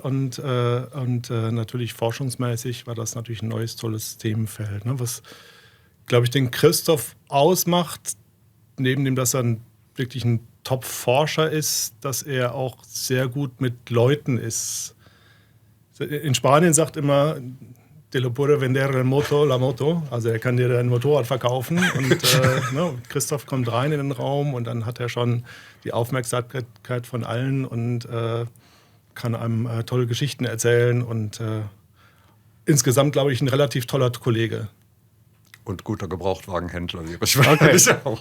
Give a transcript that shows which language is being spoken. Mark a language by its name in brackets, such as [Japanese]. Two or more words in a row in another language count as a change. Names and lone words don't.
[German] Und natürlich forschungsmäßig war das natürlich ein neues, tolles Themenfeld. Ne? Was, glaube ich, den Christoph ausmacht, neben dem, dass er wirklich ein Top-Forscher ist, dass er auch sehr gut mit Leuten ist. In Spanien sagt immer, [Spanish] te lo puede vender la moto. [German] Also er kann dir ein Motorrad verkaufen. Und Christoph kommt rein in den Raum und dann hat er schon die Aufmerksamkeit von allen und kann einem tolle Geschichten erzählen. Und insgesamt, glaube ich, ein relativ toller Kollege. Und guter Gebrauchtwagenhändler wäre ich wahrscheinlich auch.